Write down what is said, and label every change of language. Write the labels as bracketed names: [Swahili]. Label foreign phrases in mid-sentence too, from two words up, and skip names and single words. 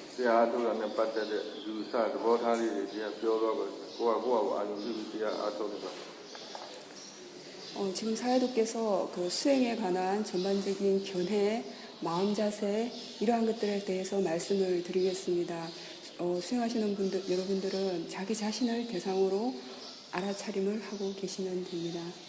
[Burmese] တရားထုတ်တာနဲ့ပတ်သက်တဲ့ယူဆသဘောထားလေးတွေတရားပြောတော့ကိုယ့်အာရုံပြုပြီးတရားအားထုတ်နေပါ [Korean] 지금 사회도께서 그 수행에 관한 전반적인 견해, 마음 자세 이러한 것들에 대해서 말씀을 드리겠습니다. 수행하시는 분들, 여러분들은 자기 자신을 대상으로 알아차림을 하고 계시면 됩니다.